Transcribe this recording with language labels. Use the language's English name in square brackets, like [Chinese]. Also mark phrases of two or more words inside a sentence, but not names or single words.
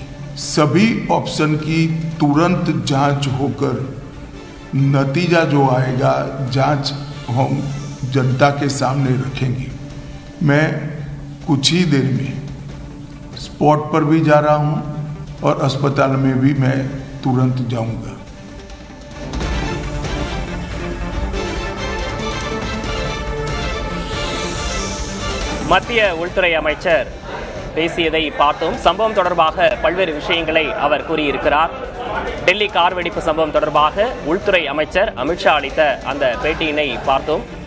[Hindi] सभी ऑप्शन की तुरंत जांच होकर नतीजा जो आएगा जांच हम जनता के सामने रखेंगे। मैं कुछ ही देर में स्पॉट पर भी जा रहा हूं और अस्पताल में भी मैं तुरंत जाऊंगा। [Tamil] மத்திய உள்துறை அமைச்சர் பேசியதை பார்த்தோம். சம்பவம் தொடர்பாக பல்வேறு விஷயங்களை அவர் கூறியிருக்கிறார். டெல்லி கார் வெடிப்பு சம்பவம் தொடர்பாக உள்துறை அமைச்சர் அமித்ஷா அளித்த அந்த பேட்டியினை பார்த்தோம்.